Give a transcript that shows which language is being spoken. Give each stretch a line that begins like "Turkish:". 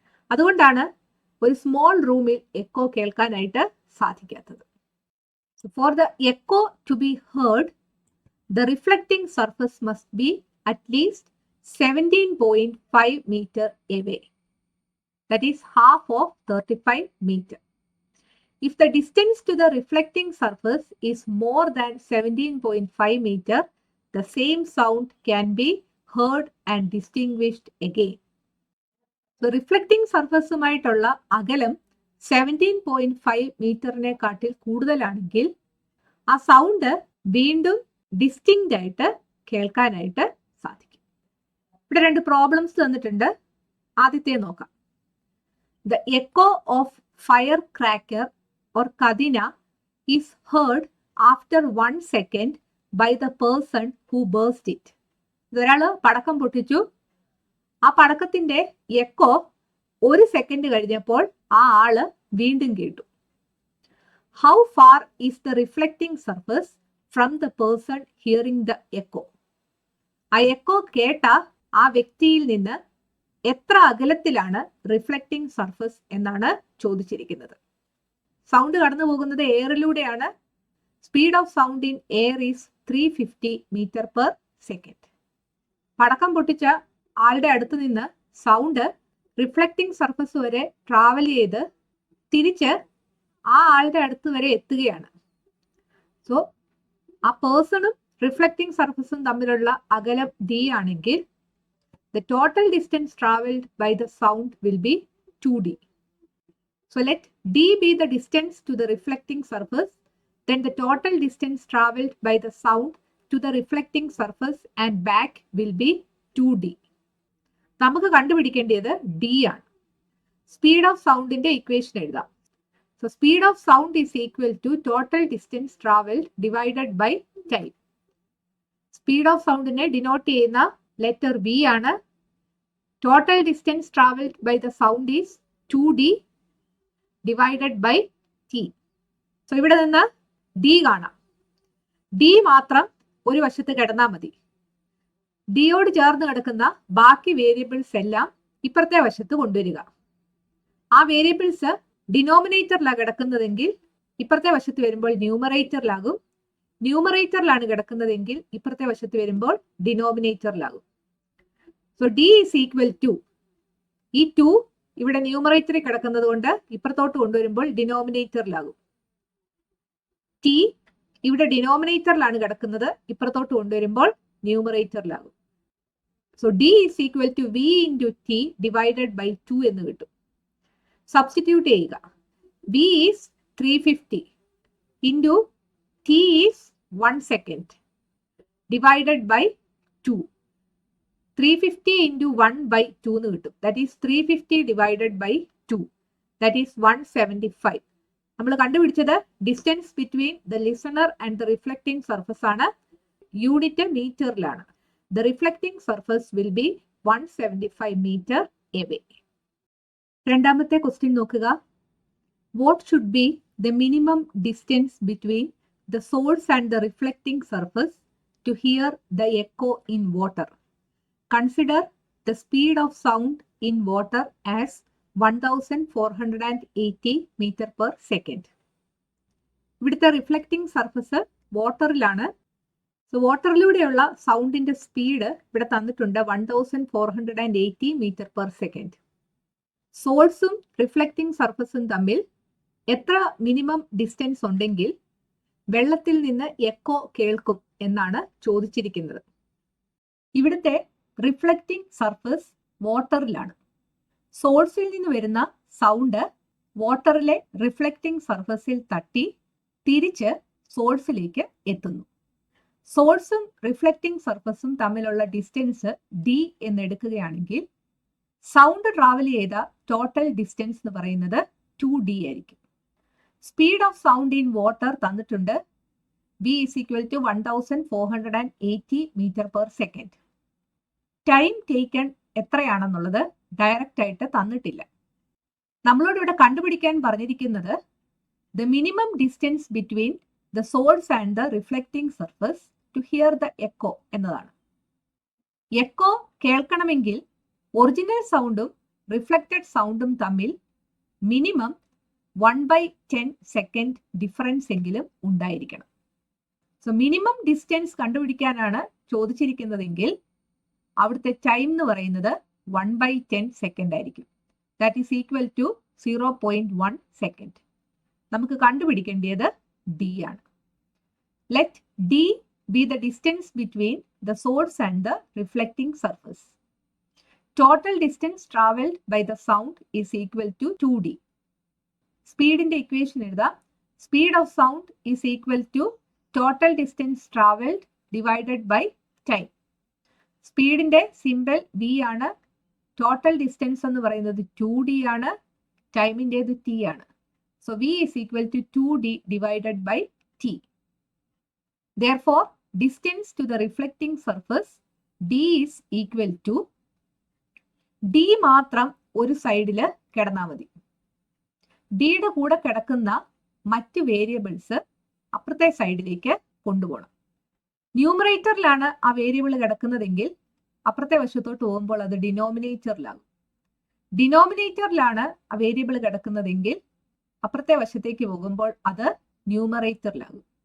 Malayalam: അതുകൊണ്ടാണ് ഒരു സ്മോൾ റൂമിൽ എക്കോ കേൾക്കാനായിട്ട് സാധിക്കാത്തത്.
English: For the echo to be heard, the reflecting surface must be at least 17.5 meter away. That is half of 35 meter. If the distance to the reflecting surface is more than 17.5 meter, the same sound can be heard and distinguished again.
Malayalam: So reflecting surface ഉമായിട്ടുള്ള അകലം 17.5 മീറ്ററിനെ കാട്ടിൽ കൂടുതലാണെങ്കിൽ ആ sound വീണ്ടും distinct ആയിട്ട് കേൾക്കാനായിട്ട് സാധിക്കും. ഇവിടെ രണ്ട് പ്രോബ്ലംസ് തന്നിട്ടുണ്ട്. ആദ്യത്തെ നോക്കാം.
English: The echo of firecracker or kadina is heard after 1 second by the person who burst it.
Malayalam: ഒരാള് പടക്കം പൊട്ടിച്ചു, ആ പടക്കത്തിന്റെ എക്കോ 1 സെക്കൻഡ് കഴിഞ്ഞപ്പോൾ ആ ആള് വീണ്ടും കേട്ടു.
English: How far is the reflecting surface from the person hearing the echo?
Malayalam: ആ എക്കോ കേട്ട ആ വ്യക്തിയിൽ നിന്ന് എത്ര അകലത്തിലാണ് റിഫ്ലക്റ്റിംഗ് സർഫസ് എന്നാണ് ചോദിച്ചിരിക്കുന്നത്. സൗണ്ട് കടന്നു പോകുന്നത് എയറിലൂടെയാണ്.
English: Speed of sound in air is 350 metre per second.
Malayalam: പടക്കം പൊട്ടിച്ച ആളുടെ അടുത്ത് നിന്ന് സൗണ്ട് റിഫ്ലക്റ്റിംഗ് സർഫസ് വരെ ട്രാവൽ ചെയ്ത് തിരിച്ച് ആ ആളുടെ അടുത്ത് വരെ എത്തുകയാണ്. സോ ആ പേഴ്സണും റിഫ്ലക്റ്റിംഗ് സർഫസും തമ്മിലുള്ള അകലം d ആണെങ്കിൽ
English: the total distance traveled by the sound will be 2d. So let d be the distance to the reflecting surface, then the total distance traveled by the sound to the reflecting surface and back will be 2d.
Malayalam: നമുക്ക് കണ്ടുപിടിക്കേണ്ടത് d ആണ്. Speed of സൗണ്ടിന്റെ equation എഴുതാം.
English: So speed of sound is equal to total distance traveled divided by time.
Malayalam: Speed of sound നെ denote ചെയ്യുന്ന letter v ആണ്.
English: Total distance traveled by the sound is 2d divided by t.
Malayalam: So ഇവിടെ നിന്ന് d കാണാം. d മാത്രം ഒരു വശത്ത് കിടന്നാൽ മതി. d യോട് ചേർന്ന് കിടക്കുന്ന ബാക്കി വേരിയബിൾസ് എല്ലാം ഇപ്പുറത്തെ വശത്ത് കൊണ്ടുവരിക. ആ വേരിയബിൾസ് ഡിനോമിനേറ്ററിലാണ് കിടക്കുന്നതെങ്കിൽ ഇപ്പുറത്തെ വശത്ത് വരുമ്പോൾ ന്യൂമറേറ്ററിലാകും. ന്യൂമറേറ്ററിലാണ് കിടക്കുന്നതെങ്കിൽ ഇപ്പുറത്തെ വശത്ത് വരുമ്പോൾ ഡിനോമിനേറ്ററിലാകും. So
English: d is equal to
Malayalam: ഈ 2 ഇവിടെ ന്യൂമറേറ്ററിൽ കിടക്കുന്നത് കൊണ്ട് ഇപ്പുറത്തോട്ട് കൊണ്ടുവരുമ്പോൾ ഡിനോമിനേറ്ററിലാകും. t ഇവിടെ ഡിനോമിനേറ്ററിലാണ് കിടക്കുന്നത്, ഇപ്പുറത്തോട്ട് കൊണ്ടുവരുമ്പോൾ ന്യൂമറേറ്ററിലാകും.
English: so d is equal to v into t divided by 2
Malayalam: എന്ന് കിട്ടും. സബ്സ്റ്റിറ്റ്യൂട്ട് ചെയ്യുക.
English: v is 350 into t is 1 second divided by 2. 350 into 1 by 2
Malayalam: എന്ന് കിട്ടും.
English: That is 350 divided by 2. That is 175.
Malayalam: നമ്മൾ കണ്ടുപിടിച്ചത്
English: Distance between the listener and the reflecting surface ആണ്.
Malayalam: Unit മീറ്ററിലാണ്.
English: The reflecting surface will be 175 metre away.
Malayalam: രണ്ടാമത്തെ question നോക്കുക.
English: What should be the minimum distance between the source and the reflecting surface to hear the echo in water? Consider the speed of sound in water as 1480 meter per second.
Malayalam: ഇവിടുത്തെ reflecting surface വാട്ടറിലാണ്. So വാട്ടറിലൂടെയുള്ള സൗണ്ടിന്റെ speed ഇവിടെ തന്നിട്ടുണ്ട് 1480 metre per second. സോഴ്സും reflecting സർഫസും തമ്മിൽ എത്ര minimum distance ഉണ്ടെങ്കിൽ വെള്ളത്തിൽ നിന്ന് echo കേൾക്കും എന്നാണ് ചോദിച്ചിരിക്കുന്നത്. ഇവിടുത്തെ റിഫ്ലക്റ്റിംഗ് സർഫസ് വാട്ടറിലാണ്. സോഴ്സിൽ നിന്ന് വരുന്ന സൗണ്ട് വാട്ടറിലെ റിഫ്ലക്റ്റിംഗ് സർഫസിൽ തട്ടി തിരിച്ച് സോഴ്സിലേക്ക് എത്തുന്നു. സോഴ്സും റിഫ്ലക്റ്റിംഗ് സർഫസും തമ്മിലുള്ള ഡിസ്റ്റൻസ് d എന്നെടുക്കുകയാണെങ്കിൽ സൗണ്ട് ട്രാവൽ ചെയ്ത ടോട്ടൽ ഡിസ്റ്റൻസ് എന്ന് പറയുന്നത് 2d ആയിരിക്കും.
English: speed of sound in water
Malayalam: തന്നിട്ടുണ്ട്.
English: v is equal to 1480 metre per second.
Malayalam: Time taken എത്രയാണെന്നുള്ളത് direct ആയിട്ട് തന്നിട്ടില്ല. നമ്മളോട് ഇവിടെ കണ്ടുപിടിക്കാൻ പറഞ്ഞിരിക്കുന്നത്
English: the minimum distance between the source and the reflecting surface to hear the echo
Malayalam: എന്നതാണ്. എക്കോ കേൾക്കണമെങ്കിൽ ഒറിജിനൽ സൗണ്ടും reflected സൗണ്ടും തമ്മിൽ മിനിമം 1/10 സെക്കൻഡ് ഡിഫറൻസ് എങ്കിലും ഉണ്ടായിരിക്കണം. സോ മിനിമം ഡിസ്റ്റൻസ് കണ്ടുപിടിക്കാനാണ് ചോദിച്ചിരിക്കുന്നതെങ്കിൽ അവിടുത്തെ ടൈം എന്ന് പറയുന്നത് 1/10 സെക്കൻഡ് ആയിരിക്കും.
English: That is equal to 0.1 second.
Malayalam: നമുക്ക് കണ്ടുപിടിക്കേണ്ടത് d ആണ്.
English: Let d be the distance between the source and the reflecting surface. Total distance traveled by the sound is equal to 2d. Speed in the equation
Malayalam: എഴുതാം.
English: Speed of sound is equal to total distance traveled divided by time.
Malayalam: സ്പീഡിന്റെ simple v ആണ്. Total distance എന്ന് പറയുന്നത് 2d ആണ്. ടൈമിൻ്റേത് T ആണ്.
English: So v is equal to 2d divided by t. Therefore, distance to the reflecting surface d is equal to
Malayalam: d മാത്രം ഒരു സൈഡിൽ കിടന്നാൽ മതി. ഡിയുടെ കൂടെ കിടക്കുന്ന മറ്റ് വേരിയബിൾസ് അപ്പുറത്തെ സൈഡിലേക്ക് കൊണ്ടുപോകണം. ന്യൂമറേറ്ററിലാണ് ആ വേരിയബിൾ കിടക്കുന്നതെങ്കിൽ അപ്പുറത്തെ വശത്തോട്ട് പോകുമ്പോൾ അത് ഡിനോമിനേറ്ററിലാകും. ഡിനോമിനേറ്ററിലാണ് ആ വേരിയബിൾ കിടക്കുന്നതെങ്കിൽ അപ്പുറത്തെ വശത്തേക്ക് പോകുമ്പോൾ അത് ന്യൂമറേറ്ററിലാകും.